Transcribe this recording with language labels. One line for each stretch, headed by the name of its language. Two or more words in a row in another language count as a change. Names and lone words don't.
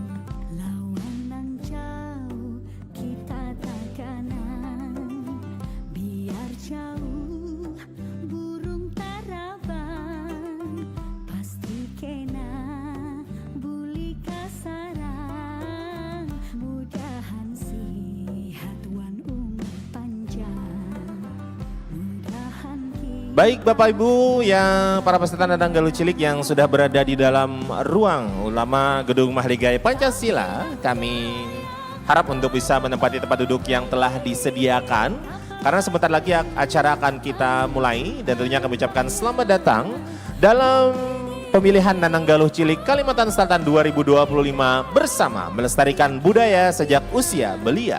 Banjar: lawan nang jauh kita takanan, biar jauh burung tarabang, pasti kena buli kasarang, mudahan sihat wan umur panjang, mudahan kita.
Indonesian: Baik Bapak Ibu yang para peserta Nananggaluh Cilik yang sudah berada di dalam ruang ulama Gedung Mahligai Pancasila, kami harap untuk bisa menempati tempat duduk yang telah disediakan karena sebentar lagi acara akan kita mulai dan tentunya kami ucapkan selamat datang dalam pemilihan Nananggaluh Cilik Kalimantan Selatan 2025 bersama melestarikan budaya sejak usia belia.